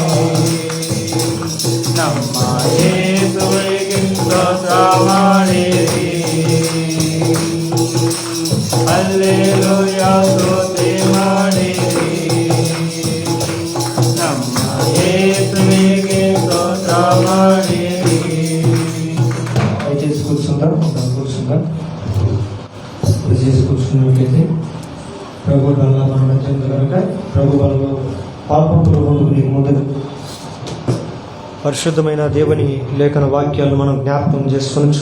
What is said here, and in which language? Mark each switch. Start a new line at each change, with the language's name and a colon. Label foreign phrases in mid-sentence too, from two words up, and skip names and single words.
Kannada: ನಮ್ಮ ಯೇಸುವಿಗೆ ಸ್ತೋತ್ರ ಮಾಡಿರಿ. ಹಲ್ಲೆಲೂಯಾ ಸ್ತುತಿ ಮಾಡಿರಿ. ನಮ್ಮ ಯೇಸುವಿಗೆ ಸ್ತೋತ್ರ ಮಾಡಿರಿ.
Telugu: దయచేసి కూర్చున్నట్లయితే ప్రభు వల్ల మనం నచ్చింది కనుక ప్రభు వల్ల పాల్పంపుకు ముందు పరిశుద్ధమైన దేవుని లేఖన వాక్యాలు మనం జ్ఞాపకం చేసుకొనొచ్చు.